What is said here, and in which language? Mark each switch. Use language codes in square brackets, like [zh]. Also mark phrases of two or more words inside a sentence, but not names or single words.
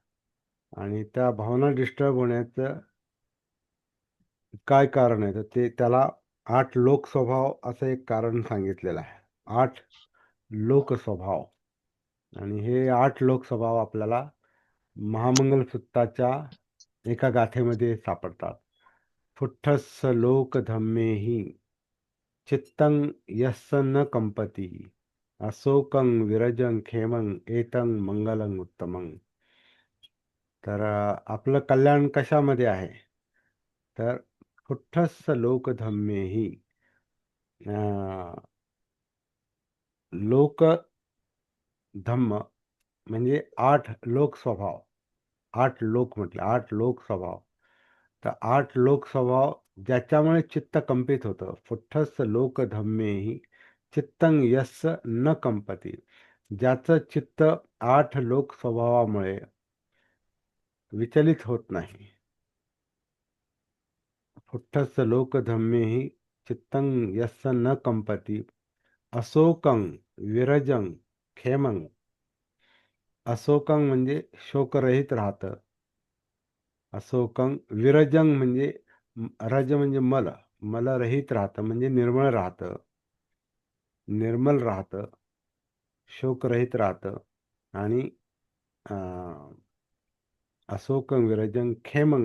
[mr] आणि त्या भावना डिस्टर्ब होण्याचं काय कारण आहे, तर ते त्याला 8 लोक स्वभाव असं एक कारण सांगितलेलं आहे. 8 लोक स्वभाव. आणि हे 8 लोक स्वभाव आपल्याला महामंगल सूक्ताच्या एका गाथेमध्ये सापडतात. [pi] फुट्ठस्स लोक धम्मेहि चित्तं यस्य न कंपती अशोकं विरजं खेमं एतं मंगलं उत्तमं. [mr] तर आपलं कल्याण कशामध्ये आहे, तर [pi] फुट्ठस्स लोक धम्मेहि. लोक धम्म [mr] म्हणजे 8 लोक स्वभाव. 8 लोक म्हटलं, 8 लोक स्वभाव. तर 8 लोक स्वभाव ज्याच्यामुळे चित्त कंपित होतं. [pi] फुट्ठस्स लोक धम्मेहि चित्तं यस्य न कंपती. [mr] ज्याचं चित्त 8 लोक स्वभावामुळे विचलित होत नाही. [pi] फुट्ठस्स लोक धम्मेहि चित्तं यस्य न कंपती अशोकं विरजं खेमं. [mr] अशोकं म्हणजे शोकरहित राहतं. [pi] अशोकं विरजं [mr] म्हणजे रज म्हणजे मल. मलरहित राहतं म्हणजे निर्मळ राहतं, निर्मल राहतं, शोकरहित राहतं. [pi] आणि अशोकं विरजं खेमं.